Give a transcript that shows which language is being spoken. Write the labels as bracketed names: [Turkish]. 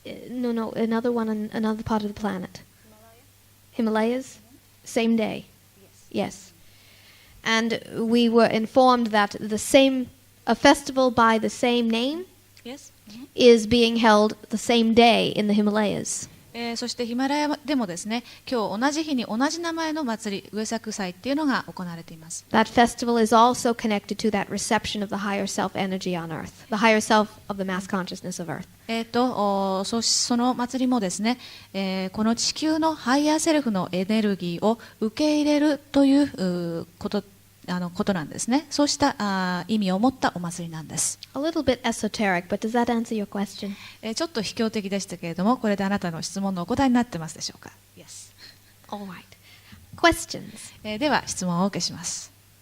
[English] No, another one on another part of the planet. Himalayas? Same day? Yes. And we were informed that a festival by the same name is being held the same day in the Himalayas. [Japanese] そしてヒマラヤでもですね、今日同じ日に同じ名前の祭り、上作祭っていうのが行われています。 [English] That festival is also connected to that reception of the higher self energy on Earth, the higher self of the mass consciousness of Earth. [Japanese] その祭りもですね、この地球のハイヤーセルフのエネルギーを受け入れるということなんですね。そうした意味を持ったお祭りなんです。 [English] A little bit esoteric, but does that answer your question? [Japanese] ちょっと卑怯的でしたけれども、これであなたの質問のお答えになってますでしょうか。 [English] Yes. All right. Questions? [Japanese] では質問をお受けします。